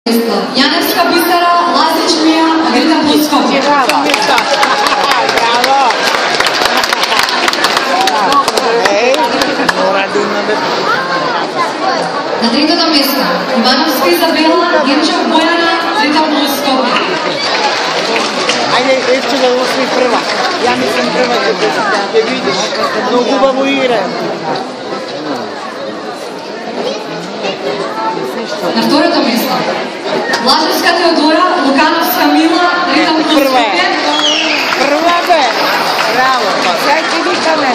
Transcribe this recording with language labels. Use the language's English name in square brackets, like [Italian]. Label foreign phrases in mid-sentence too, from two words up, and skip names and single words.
[Macedonian] Janevska Bistara, Lazić Mija, Agrita Puskov. Na tretото место, Ивановска Изабела, Генчев Бојана, Agrita Puskov. Ајде, Евче да освоји прва. [Serbian] Ja mislim prva će vidiš. [Macedonian] Много хубаво игра. На второто место, Лажевска Теодора, Лукановска Мила, Agrita Puskov. Прва бе! Браво! Сега ти викаме.